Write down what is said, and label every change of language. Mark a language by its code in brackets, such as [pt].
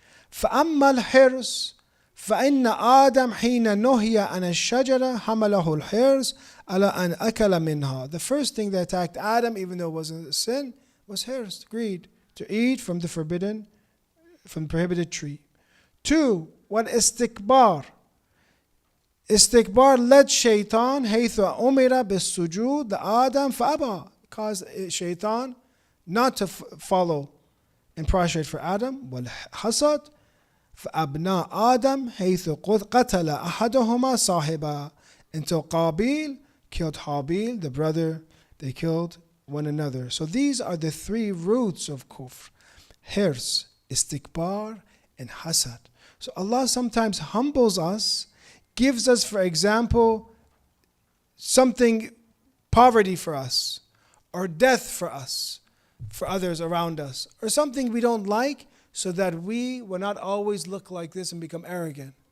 [ar] فأما الحرص فإن آدم حين نهي عن الشجرة حمله الحرص على أن أكل منها. [en] The first thing that attacked Adam, even though it wasn't a sin, was hirs, greed, to eat from the prohibited tree. [ar] 2, والاستكبار. [en] Istikbar led shaitan [ar] حيث أمر بالسجود لآدم فأبى. [en] Caused shaitan not to follow and prostrate for Adam. [ar] والحسد فأبناء آدم حيث قتل أحدهما صاحبا. [en] Until Qabil killed Habil, the brother, they killed one another. So these are the 3 roots of kufr. Hirs, istikbar, and hasad. So Allah sometimes humbles us, gives us, for example, something, poverty for us, or death for us, for others around us, or something we don't like, so that we will not always look like this and become arrogant.